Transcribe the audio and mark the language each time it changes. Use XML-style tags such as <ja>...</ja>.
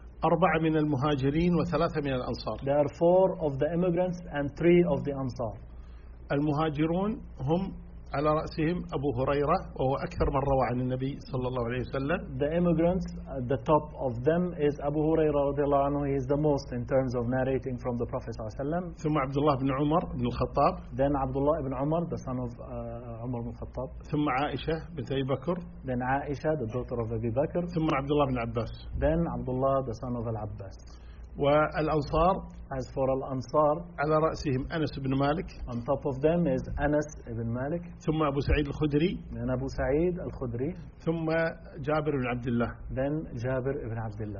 <ar>4 من المهاجرين وثلاثة من الأنصار.</ar> <en>They are 4 of the immigrants and 3 of the Ansar.</en> <ar>المهاجرون هم على رأسهم أبو هريرة, وهو أكثر من روى عن النبي صلى الله عليه وسلم.</ar> <en>The immigrants, the top of them is Abu Huraira رضي الله عنه. He is the most in terms of narrating from the Prophet صلى الله عليه وسلم.</en> <ar>ثم عبد الله بن عمر بن الخطاب.</ar> <en>Then Abdullah ibn Umar, the son of عمر بن الخطاب.</en> <ar>ثم عائشة بنت أبي بكر.</ar> <en>Then عائشة, the daughter of Abu Bakr.</en> <ar>ثم عبد الله بن عباس.</ar> <en>Then Abdullah, the son of Al-Abbas.</en> <ar>والأنصار,</ar> <en>as for الأنصار,</en> <ar>على رأسهم أنس بن مالك.</ar> <en>On top of them is أنس بن مالك.</en> <ar>ثم أبو سعيد الخدري. Then أبو سعيد الخدري. ثم جابر بن عبد الله. Then جابر بن عبد الله.</ar>